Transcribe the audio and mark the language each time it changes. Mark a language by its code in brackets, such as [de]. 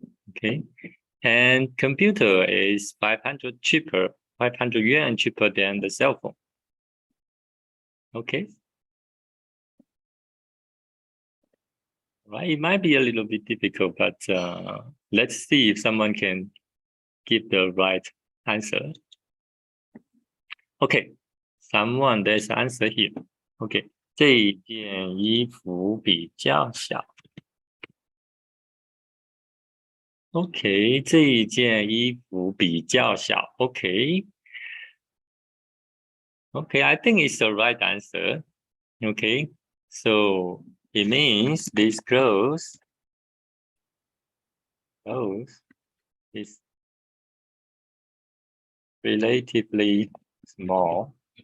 [en] Okay, and computer is 500 yuan cheaper than the cell phone. Okay. Right, it might be a little bit difficult, but let's see if someone can give the right answer. Okay, someone, there's an answer here. [zh] Okay, 这件衣服比较小. Okay, 这件衣服比较小. [en] Okay. Okay, I think it's the right answer. Okay, so it means this clothes is relatively small.